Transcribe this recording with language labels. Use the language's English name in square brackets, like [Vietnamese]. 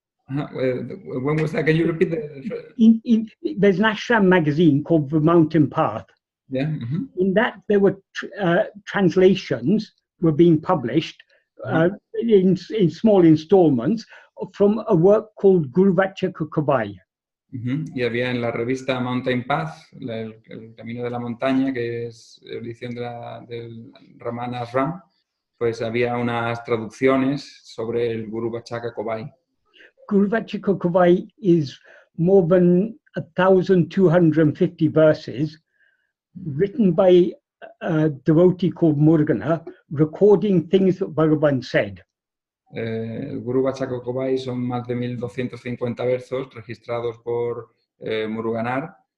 [English] When was that? Can you repeat the... There's an Ashram magazine called The Mountain Path. Yeah. In that, there were translations were being published in small installments from a work called Guru Vachaka Kabai. [Spanish] Y había en la revista Mountain Path, el Camino de la Montaña, que es edición del Ramanashram, pues había unas traducciones sobre el Guru Vachaka Kabai. [English] Guru Vachaka Kabai is more than 1,250 verses written by a devotee called Murgana, recording things that Bhagavan said. [Spanish] El Guru Vachaka Kabai son más de 1,250 versos registrados por Muruganar.